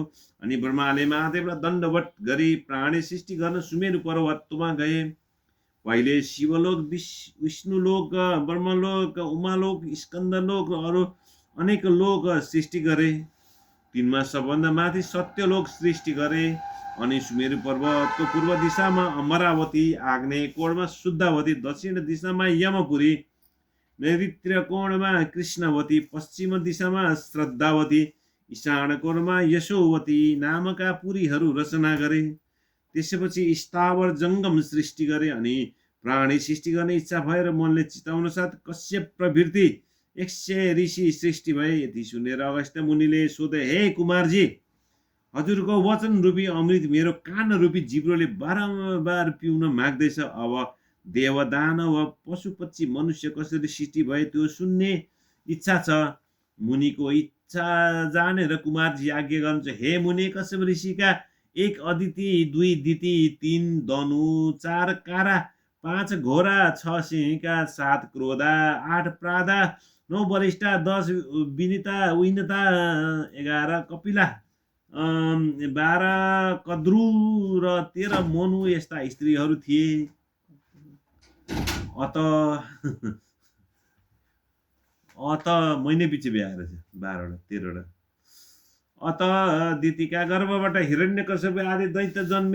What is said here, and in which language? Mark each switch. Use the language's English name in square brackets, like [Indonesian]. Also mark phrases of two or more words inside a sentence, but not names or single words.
[Nepali] अनि ब्रह्माले महादेवलाई दण्डवत गरी प्राणी सृष्टि गर्न सुमेरु पर्वतमा गए। पहिले शिवलोक, विष्णुलोक, ब्रह्मलोक, उमालोक, स्कन्दलोक र अरू अनेक लोक सृष्टि गरे। तिनमा सबभन्दा माथि सत्यलोक सृष्टि गरे अनि सुमेरु पर्वतको पूर्व दिशामा अमरावती, आग्नेय कोणमा शुद्धावती, दक्षिण दिशामा यमपुरी, नैऋत्य कोणमा कृष्णवती, पश्चिम दिशामा श्रद्धावती, ईशान कोणमा यशोवती नामका पुरीहरू रचना गरे। त्यसपछि स्थावर जङ्गम सृष्टि गरे अनि प्राणी सृष्टि गर्ने इच्छा भएर मनले चिताउन साथ कश्यप प्रवृत्ति 100 ऋषि सृष्टि भए। यति सुनेर अगस्त्य मुनिले सोधे, हे कुमारजी, हजुरको वचन रूपी अमृत मेरो कान रूपी जिब्रोले बारम्बार पिउन माग्दैछ। अब देव, दानव, पशु पक्षी, मनुष्य कसरी सृष्टि भए त्यो सुन्ने इच्छा छ। मुनिको इच्छा जानेर कुमारजी आज्ञा गर्नुहुन्छ, हे मुनि, कश्यप ऋषिका 1 अदिति, 2 दिति, 3 धनु, 4 कारा, 5 घोडा, 6 सिंहिका, 7 क्रोधा, 8 प्रादा, 9 बलिष्ठा, 10 विनिता विनता, 11 कपिला, 12 कद्रु र 13 मनु यस्ता स्त्रीहरू थिए। अत महिने पछि बिहा रहेछ 12 13 अत दितिका गर्भबाट हिरण्यकश्यप आदि दैत्य जन्मे।